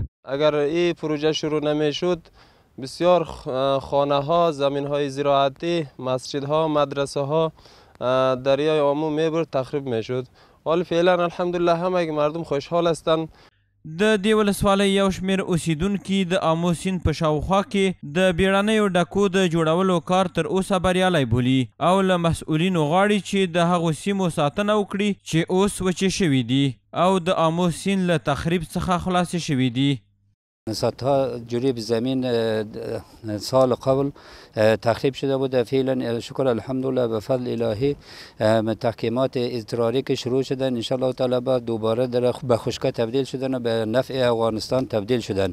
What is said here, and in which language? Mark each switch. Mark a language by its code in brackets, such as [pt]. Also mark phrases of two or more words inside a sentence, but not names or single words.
[fa] اگر این پروژه شروع نمیشد بسیار خانه ها، زمین های زراعتی، مسجد ها، مدرسه ها دریای آمو میبرد، تخریب میشد. حال فعلا الحمدلله همه مردم خوشحال هستند. [ps] د دې ولسوالۍ یو شمېر اوسیدونکي د آمو سیند په شاوخوا کې د بیړنیو ډکو د جوړولو کار تر اوسه بریالی بولي او له مسؤلینو غواړي چې د هغو سیمو ساتنه وکړي چې اوس وچې شوي دي او د آمو سیند له تخریب څخه خلاصې شوي دي. [fa] صدها جریب زمین سال قبل تخریب شده بود. فعلا شکر الحمدلله به فضل الهی تحکیمات اضطراری که شروع شدن ان شاء الله تعالی بعد دوباره به خشکی تبدیل شدن و به نفع افغانستان تبدیل شدن.